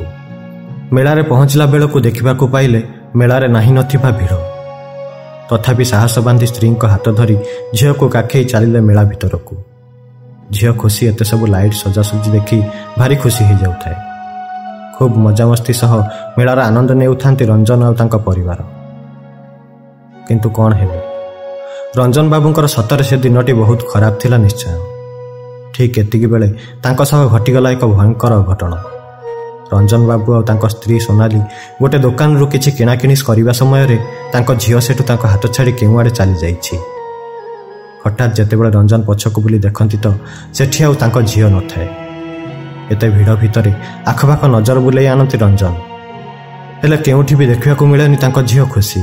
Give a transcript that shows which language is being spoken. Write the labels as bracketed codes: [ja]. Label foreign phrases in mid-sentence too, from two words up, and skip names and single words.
[or] ମେଳାରେ ପହଞ୍ଚିଲା ବେଳୁ ଦେଖିବାକୁ ପାଇଲେ ମେଳାରେ ନାହିଁ ନଥିବା ଭିଡ଼। ତଥାପି ସାହସ ବାନ୍ଧି ସ୍ତ୍ରୀ କୁ ହାତ ଧରି ଝିଲ କୁ କାଖେଇ ଚାଲିଲେ ମେଳା ଭିତରକୁ। ଝିଲ ଖୁସି ଏତେ ସବୁ ଲାଇଟ ସଜାସଜି ଦେଖି ଭାରି ଖୁସି ହୋ ଯାଉଥାଏ। ଖୁବ ମଜାମସ୍ତି ସହ ମେଳାର ଆନନ୍ଦ ନେଉଥାନ୍ତି ରଞ୍ଜନ ଆଉ ତାଙ୍କ ପରିବାର। କିନ୍ତୁ କଣ ହେବେ, ରଞ୍ଜନ ବାବୁଙ୍କର ସତରେ ସେ ଦିନଟି ବହୁତ ଖରାପ ଥିଲା ନିଶ୍ଚୟ। ଠିକ ଏତିକି ବେଳେ ତାଙ୍କ ସହ ଘଟିଗଲା ଏକ ଭୟଙ୍କର ଘଟଣା। ରଞ୍ଜନ ବାବୁ ଆଉ ତାଙ୍କ ସ୍ତ୍ରୀ ସୋନାଲି ଗୋଟେ ଦୋକାନରୁ କିଛି କିଣାକିଣି କରିବା ସମୟରେ ତାଙ୍କ ଝିଅ ସେଠୁ ତାଙ୍କ ହାତ ଛାଡ଼ି କେଉଁଆଡ଼େ ଚାଲିଯାଇଛି। ହଠାତ୍ ଯେତେବେଳେ ରଞ୍ଜନ ପଛକୁ ବୁଲି ଦେଖନ୍ତି ତ ସେଠି ଆଉ ତାଙ୍କ ଝିଅ ନଥାଏ। ଏତେ ଭିଡ଼ ଭିତରେ ଆଖପାଖ ନଜର ବୁଲେଇ ଆଣନ୍ତି ରଞ୍ଜନ, ହେଲେ କେଉଁଠି ବି ଦେଖିବାକୁ ମିଳେନି ତାଙ୍କ ଝିଅ ଖୁସି।